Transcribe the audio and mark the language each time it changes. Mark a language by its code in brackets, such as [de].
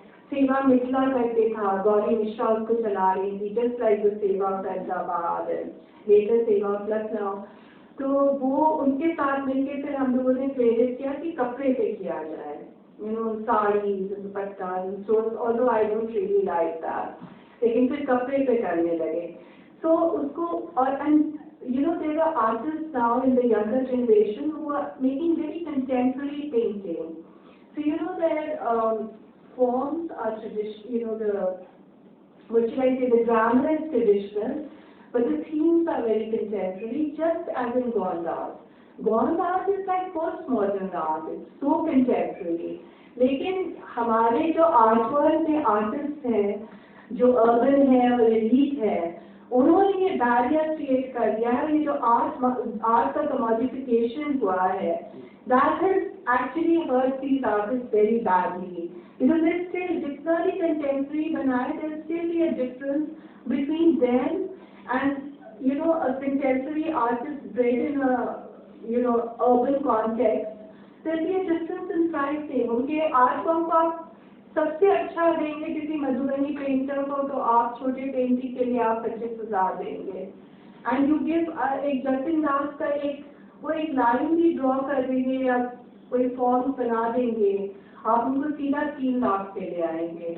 [hi] सेवा मिथिला करके था, गौरी मिश्रा उसको चला रही थी, [en] Just like the seva of Hyderabad and later seva of Lucknow. [hi] तो वो उनके साथ मिलके फिर हम लोगों ने प्रेरित किया कि कपड़े पे किया जाए, साड़ीज, दुपट्टा, [en] so although I don't really like that, [hi] लेकिन फिर कपड़े पे करने लगे। [en] So [hi] उसको [en] और there are artists now in the younger generation who are making very contemporary painting. So their forms are traditional, what should I say, the grammar is traditional, but the themes are very contemporary, just as in Gond art. Gond art is like postmodern art, it's so contemporary. [hi] लेकिन हमारे जो art world के artist हैं, जो urban है और elite है, उन्होंने ये बैरियर क्रिएट कर दिया है। ये जो आर्ट का कमोडिफिकेशन हुआ है, [en] that has actually hurt these artists very badly, because they still, [hi] जितना भी contemporary बनाए, [en] there still be a difference between them and a contemporary artist bred in a urban context. There will be a difference in pricing. [hi] उनके art form को आप सबसे अच्छा देंगे किसी मधुबनी पेंटर को, तो आप छोटे पेंटिंग के लिए आप 25,000 देंगे। [en] and you give [hi] एक जतिन दास का एक लाइन भी ड्रॉ कर देंगे या कोई फॉर्म बना देंगे, आप उनको सीधा 3 लाख पे ले आएंगे।